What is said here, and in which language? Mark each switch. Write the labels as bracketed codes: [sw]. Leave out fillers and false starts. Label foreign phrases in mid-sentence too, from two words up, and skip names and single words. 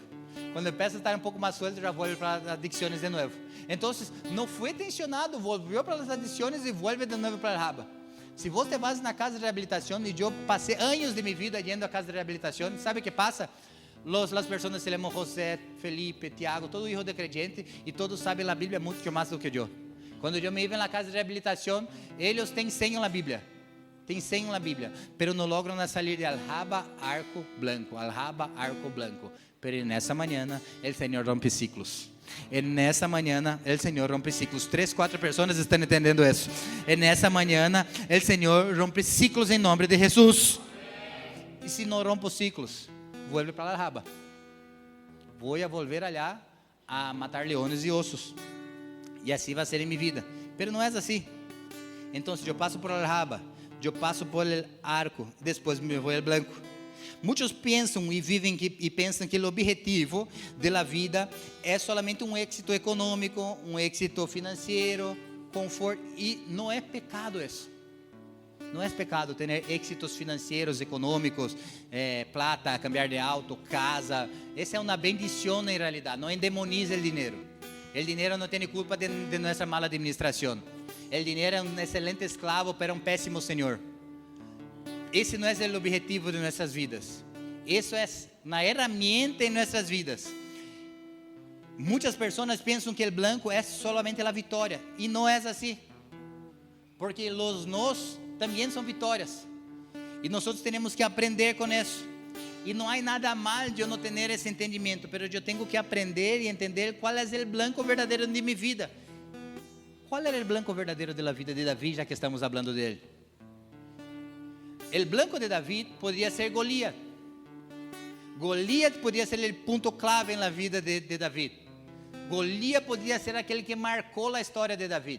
[pt] Quando [es] empieza a estar [pt] um pouco mais suelto, já volta para as adicções de novo. Então, não foi tensionado, voltou para as adicções e volta de novo para a raba. Se você vai na casa de reabilitação, e eu passei anos de minha vida indo à casa de reabilitação, sabe o que passa? As pessoas se chamam José, Felipe, Tiago, [es] todo hijo de creyente, [pt] e todos sabem a Bíblia muito mais do que eu. Quando eu me ia na casa de reabilitação, eles têm senho na Bíblia. Tem senho na Bíblia, pero não logram sair de [es] aljaba, arco, blanco, aljaba, arco, blanco. [pt] Pero nessa manhã, o Senhor rompe ciclos. E nessa manhã, o Senhor rompe ciclos. 3, 4 pessoas estão entendendo isso. E nessa manhã, o Senhor rompe ciclos em nome de Jesus. E se não rompo ciclos, vuelve para a aljaba. Vou a [es] volver allá a matar leones [pt] e ossos. E assim vai ser em minha vida. Pero não é assim. Então, se eu passo por aljaba, eu passo por [es] el arco, [pt] depois me vou ao blanco. Muitos pensam e vivem e pensam que o objetivo da vida é somente um êxito econômico, um êxito financeiro, conforto, e não é pecado isso. Não é pecado ter êxitos financeiros, econômicos, [es] plata, cambiar de auto, casa. [pt] Essa é uma bendição em realidade, não endemoniza o dinheiro. O dinheiro não tem culpa de nossa mala administração. O dinheiro é um excelente escravo, pero um péssimo senhor. Esse não é o objetivo de nossas vidas. Isso é uma ferramenta em nossas vidas. Muitas pessoas pensam que o blanco é solamente a vitória. E não é assim. Porque os nós também são vitórias. E nós temos que aprender com isso. E não há nada mal de eu não ter esse entendimento. Mas eu tenho que aprender e entender qual é o blanco verdadeiro de minha vida. [es] ¿Cuál era el blanco verdadero de la vida de David, ya que estamos hablando de él? El blanco de David podría ser Goliat. Goliat podría ser el punto clave en la vida de David. Goliat podría ser aquel que marcó la historia de David.